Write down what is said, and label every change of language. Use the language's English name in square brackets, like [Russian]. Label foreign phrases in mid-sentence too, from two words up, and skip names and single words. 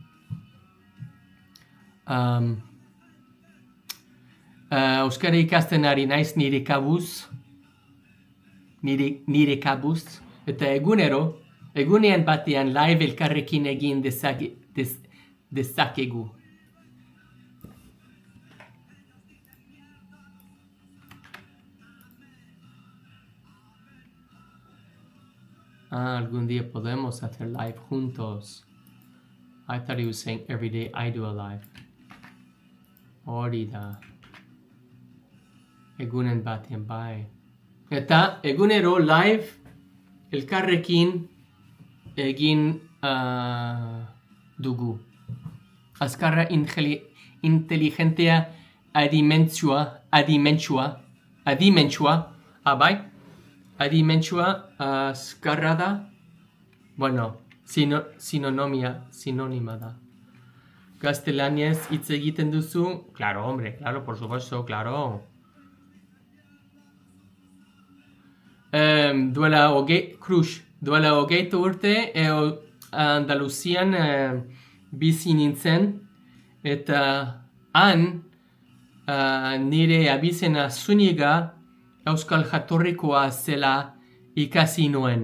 [Basque] Euskara ikasten ari naiz nire kabuz. Nire kabuz. Eta egunean batean live elkarrekin egin dezakegu. [Spanish] Algún día podemos hacer live juntos. [English] I thought he was saying every day I do a live. [Basque] Hori da. Egunen batean bai. Eta egunero live elkarrekin egin dugu. Azkarra inteligentea adimentsua, bai? Adimentsua azkarra da. Bueno, sinonima da. Gaztelaniaz hitz egiten duzu? [Spanish] Claro, hombre, claro, por supuesto, claro. [Basque] Duela hogeitu urte Andaluzian bizi nintzen eta han nire abizena Zuniga euskal jatorrikoa zela ikasi nuen.